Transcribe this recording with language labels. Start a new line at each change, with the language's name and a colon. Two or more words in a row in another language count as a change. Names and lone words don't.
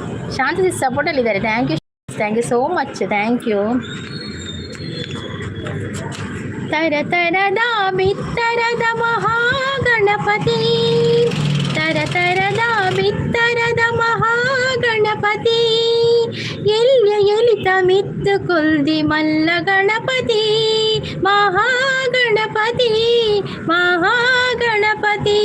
Kannada: ಶಾಂತಿ ಸಪೋರ್ಟಲ್ಲಿದ್ದಾರೆ.
English: Thank you so much, thank you.
Tulu: ತರತರದ ಬಿತ್ತರದ ಮಹಾಗಣಪತಿ, ತರತರದ ಬಿತ್ತರದ ಮಹಾಗಣಪತಿ, ಎಲಿತ ಮಿತ್ತು ಕುಲ್ದಿ ಮಲ್ಲ ಗಣಪತಿ, ಮಹಾಗಣಪತಿ ಮಹಾಗಣಪತಿ.